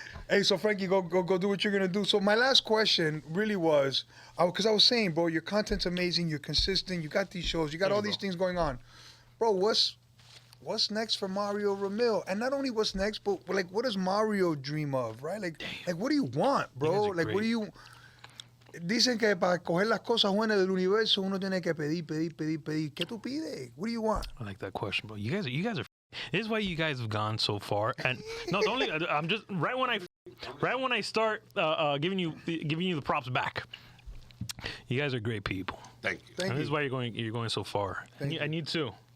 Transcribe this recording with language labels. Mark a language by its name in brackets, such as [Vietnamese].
[English] Hey, so Frankie, go do what you're gonna do. So my last question really was, because I was saying, bro, your content's amazing. You're consistent. You got these shows. You got all these things going on, bro. What's next for Mario Ramil? And not only what's next, but like, what does Mario dream of, right? Like what do you want, bro? Like, what do you? [Spanish] Dicen que para coger las cosas buenas del universo uno tiene que pedir. ¿Qué tú pides? [English] What do you want? I like that question, bro. You guys are. This is why you guys have gone so far. And no, I'm just right when I start giving you the props back. You guys are great people. Thank you. Thank you. This is why you're going so far. I need to.